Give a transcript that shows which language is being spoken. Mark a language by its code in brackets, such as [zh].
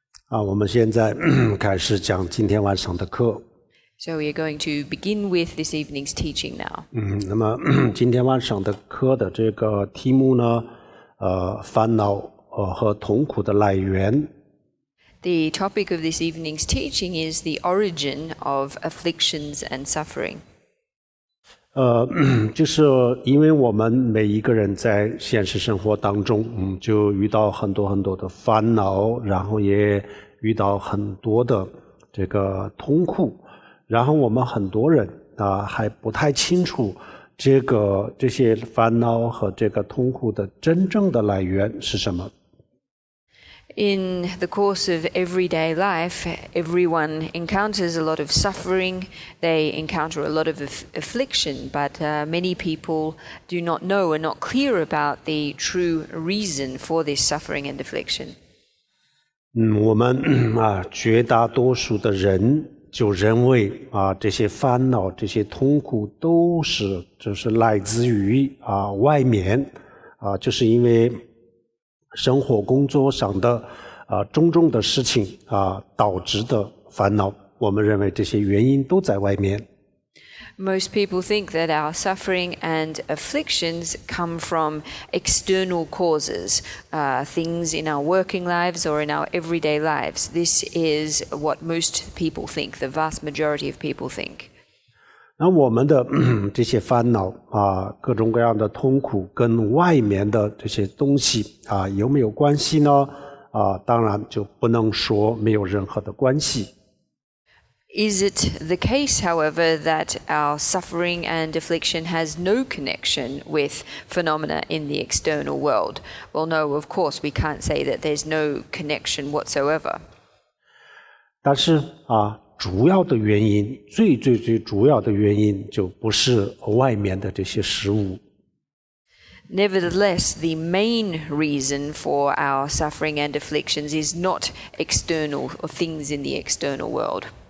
[zh] 我们现在开始讲今天晚上的课。 [en] So we are going to begin with this evening's teaching now. [zh] 那么今天晚上的课的这个题目呢，烦恼和痛苦的来源。 [en] The topic of this evening's teaching is the origin of afflictions and suffering. [zh] 就是因为我们每一个人在现实生活当中，就遇到很多很多的烦恼，然后也遇到很多的这个痛苦，然后我们很多人还不太清楚这些烦恼和这个痛苦的真正的来源是什么。 [en] In the course of everyday life, everyone encounters a lot of suffering, they encounter a lot of affliction, but many people do not know and not clear about the true reason for this suffering and affliction. [zh] 我们绝大多数的人就认为这些烦恼、这些痛苦都就是来自于外面就是因为生活工作上的种种的事情导致的烦恼，我们认为这些原因都在外面。 [en] Most people think that our suffering and afflictions come from external causes, things in our working lives or in our everyday lives. This is what most people think, the vast majority of people think. [zh] 那我们的这些烦恼各种各样的痛苦跟外面的这些东西有没有关系呢？当然就不能说没有任何的关系。 [en] Is it the case, however, that our suffering and affliction has no connection with phenomena in the external world? Well, no, of course, we can't say that there's no connection whatsoever. [zh] 但是主要的原因，最主要的原因就不是外面的这些事物。 [en] Nevertheless, the main reason for our suffering and afflictions is not external or things in the external world.